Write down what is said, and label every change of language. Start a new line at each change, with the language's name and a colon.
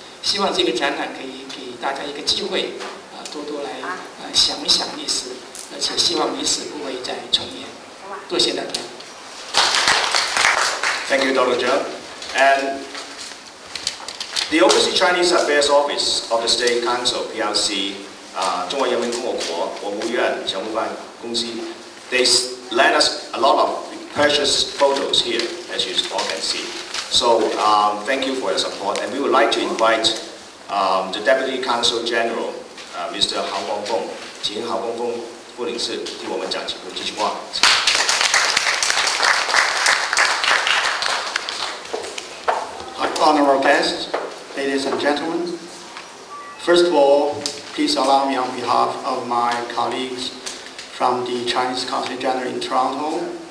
Chinese: 希望这个展览可以给大家一个机会多多来想一想历史，而且希望历史不会再重演。多谢大家。
English: Thank you, Dr. Zheng. And the Overseas Chinese Affairs Office of the State Council (PRC),
Chinese: 中华人民共和国国务院常务办公司
English: they lent us a lot of precious photos here, as you all can see. So thank you for your support, and we would like to invite the Deputy Consul General, Mr.
Chinese: 郝光凤，请郝光凤副领事替我们讲几句话。
English: Honorable guests, ladies and gentlemen, first of all, please allow me on behalf of my colleagues from the Chinese Consul General in Toronto